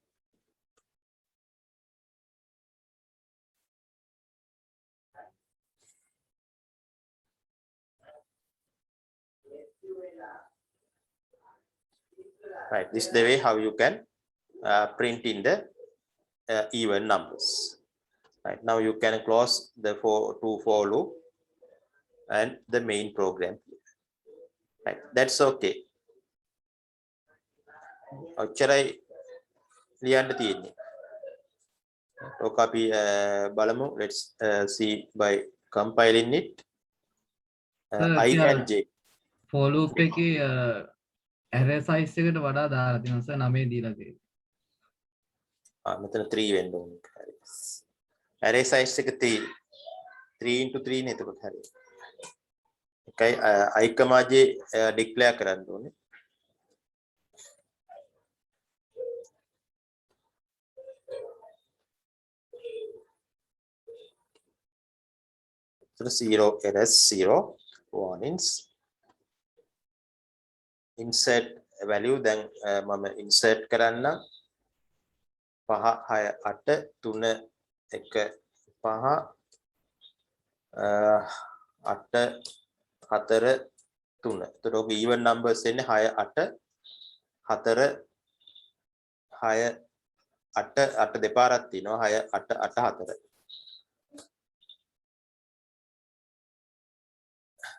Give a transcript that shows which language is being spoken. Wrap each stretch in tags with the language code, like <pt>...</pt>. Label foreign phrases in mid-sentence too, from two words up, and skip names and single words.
<en>Right, this is the way how you can print in the even numbers. Right, now you can close the for loop and the main program. Right, that's okay.</en> <si>Ochcharai ලියන්න තියෙන්නේ. ඔක අපි බලමු.</si> <en>Let's see by compiling it. I and j. For loop</en> <si>එකේ</si> <en>array size</en> <si>එකට වඩා දාලා තියෙනවා සර් 9 දීලා තියෙනවා. මෙතන 3 වෙන්න ඕනේ. හරි.</si> <en>array size</en> <si>එක 3 into 3 නේ එතකොට හරි. එකයි I, j declare කරන්න ඕනේ.</si> <en>So 0 errors, 0 warnings. Insert value, then</en> <si>mama insert කරන්න</si> <en>5 6 8 3 1 5 8 4 3.</en> <si>එතකොට ඔක</si> <en>even numbers</en> <si>එන්නේ 6 8 4 6 8 8 දෙපාරක් තියෙනවා 6 8 8 4.</si>